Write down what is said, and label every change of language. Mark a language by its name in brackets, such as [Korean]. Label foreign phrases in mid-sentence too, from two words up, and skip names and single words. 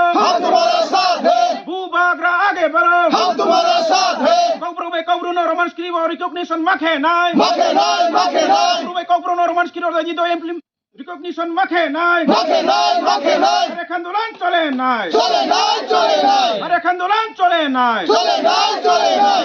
[Hindi] हम तुम्हारा साथ हैं [Kok Borok] Bubagra age baro [Hindi] हम तुम्हारा साथ हैं [Kok Borok] Kobru no romans skrivo recognition makhe nai मखे नाय Kobru no romans skrivo jido recognition makhe nai मखे नाय Are khandolan chole nai चले नाय Are khandolan chole nai चले नाय